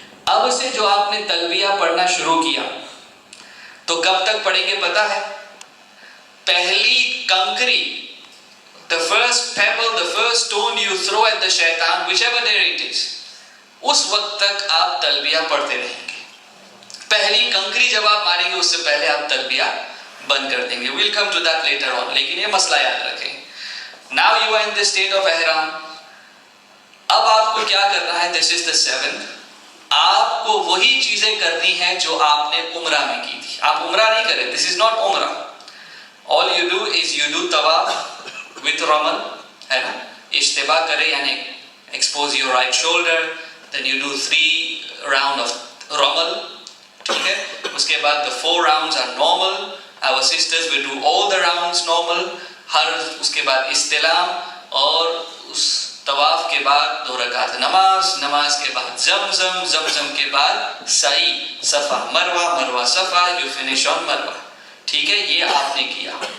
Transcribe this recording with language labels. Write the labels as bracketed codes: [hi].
[ur] اب سے جو آپ نے تلبیہ پڑھنا شروع کیا تو کب تک پڑھیں گے پتہ ہے؟ پہلی کنکری, [en] the first pebble, the first stone you throw at the shaitan, whichever there it is, [ur] اس وقت تک آپ تلبیہ پڑھتے رہیں گے. پہلی کنکری جب آپ ماریں گے اس سے پہلے آپ تلبیہ بند کر دیں گے. [en] we'll come to that later on, [ur] لیکن یہ مسئلہ یاد رکھیں. [en] now you are in the state of ihram. [ur] اب آپ کو کیا کرنا ہے؟ [en] this is the 7th. [ur] آپ کو وہی چیزیں کرنی ہیں جو آپ نے عمرہ میں کی تھی. آپ عمرہ نہیں کریں, [en] this is not [ur] عمرہ. [en] all you do is you do tawaf with ramal, [ur] ہے نا, اشتباہ کرے یعنی [en] expose your right shoulder, then you do 3 round of ramal, [ur] ٹھیک ہے. اس کے بعد [en] the 4 rounds are normal. our sisters will do all the rounds normal. [ur] ہر اس کے بعد استلام, اور اس طواف کے بعد 2 رکعت نماز, نماز کے بعد زمزم, زمزم کے بعد سعی, صفا مروہ, مروہ صفا, [en] you finish on [ur] مروہ. ٹھیک ہے, یہ آپ نے کیا.